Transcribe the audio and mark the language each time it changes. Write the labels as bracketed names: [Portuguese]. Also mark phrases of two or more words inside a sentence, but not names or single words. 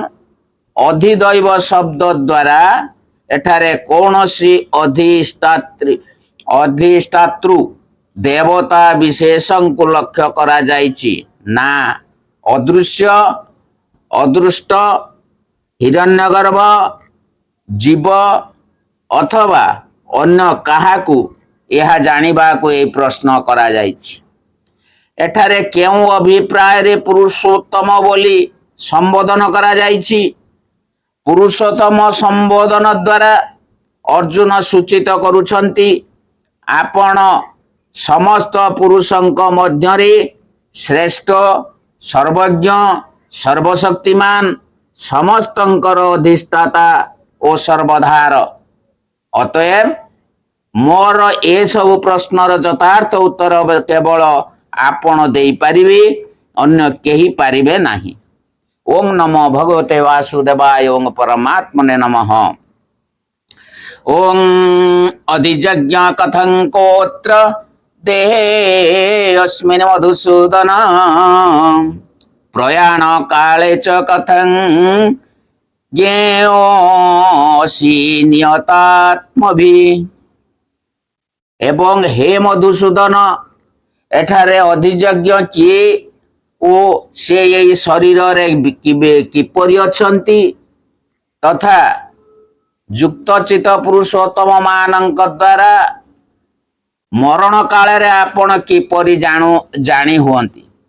[Odia] ଅଧିଦୈବ ଶବ୍ଦ ଦ୍ୱାରା ଏଠାରେ କୌଣସି ଅଧିଷ୍ଠାତୃ ଦେବତା ବିଶେଷଂ କୁ ଲକ୍ଷ୍ୟ କରା ଯାଇଛି ନା ଅଦୃଶ୍ୟ ଅଦୃଷ୍ଟ ହିରଣ୍ୟଗର୍ଭ ଜୀବ ଅଥବା ଅନ୍ୟ କାହାକୁ ଏହା ଜାଣିବା କୁ ଏହି ପ୍ରଶ୍ନ କରା ଯାଇଛି। ଏଠାରେ କେଉଁ ଅଭିପ୍ରାୟ ରେ ପୁରୁଷୋତ୍ତମ ବୋଲି ସମ୍ବୋଧନ କରା ଯାଇଛି। ପୁରୁଷୋତ୍ତମ ସମ୍ବୋଧନ ଦ୍ୱାରା ଅର୍ଜୁନ ସୂଚିତ କରୁଛନ୍ତି ଆପଣ ସମସ୍ତ ପୁରୁଷଙ୍କ ମଧ୍ୟରେ ଶ୍ରେଷ୍ଠ ସର୍ବଜ୍ଞ ସର୍ବଶକ୍ତିମାନ ସମସ୍ତଙ୍କର ଅଧିଷ୍ଠାତା ଓ ସର୍ବାଧାର। ଅତଏବ ମୋର ଏ ସବୁ ପ୍ରଶ୍ନର ଯଥାର୍ଥ ଉତ୍ତର କେବଳ ଆପଣ ଦେଇ ପାରିବେ, ଅନ୍ୟ କେହି ପାରିବେ ନାହିଁ। [Sanskrit] ओम नमो भगवते वासुदेवाय। ओम परमात्मने नमः। ओम अधिजज्ञ कथं कोत्र देहे अस्मिन् मधुसूदन प्रयाण काले च कथं ज्ञेयोऽसि नियतात्मभिः। [Odia] ଏବଂ ହେ ମଧୁସୂଦନ ଏଠାରେ ଅଧିଯଜ୍ଞ କିଏ ଓ ସେ ଏହି ଶରୀର ରେ କିପରି ଅଛନ୍ତି ତଥା ଯୁକ୍ତଚିତ୍ତ ପୁରୁଷୋତ୍ତମ ମାନଙ୍କ ଦ୍ୱାରା ମରଣ କାଳ ରେ ଆପଣ କିପରି ଜାଣି ହୁଅନ୍ତି।